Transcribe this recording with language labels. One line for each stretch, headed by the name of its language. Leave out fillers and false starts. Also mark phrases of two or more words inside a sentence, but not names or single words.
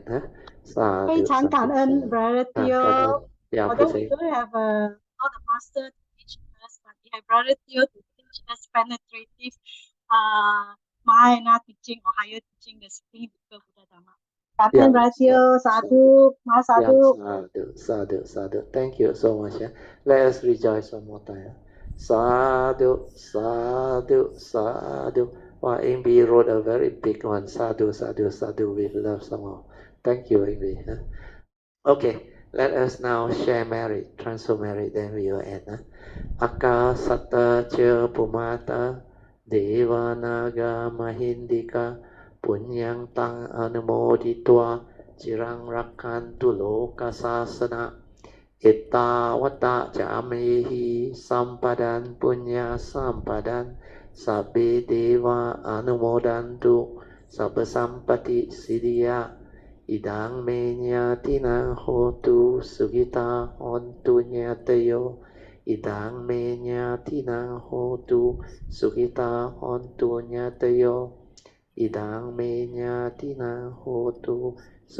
English: Hey, Chan Kan Brother Theo. Yeah, although we don't have all the master to teach us, but we have Brother Theo to teach us penetrative Mahayana teaching or higher teaching, the Supreme Buddha Dhamma. Captain Brother Theo,
Pali: sadhu, ma sadhu. Sadhu, sadhu.
English: Thank you so much. Let us rejoice one more time.
Pali: Sadhu, sadhu, sadhu.
English: Wow, Amy wrote a very big one.
Pali: Sadhu, sadhu, sadhu.
English: We love somehow. Thank you, Amy. Okay, let us now share merit, transfer merit, then we will end.
Pali: Akasata cha pumata devanaga mahindika punyang tang anumoditwa cirang rakantu loka sasana ittavata jamehi sampadan punya sampadan sabbe deva anumodantu sabba sampati siddhya อิดังเมญญาตินังโหตุสุขิตาหอนตุญญาต โยอิดังเมญญาตินังโหตุสุขิตาหอนตุญญาตโยอิดังเมญญาตินังโหตุสุ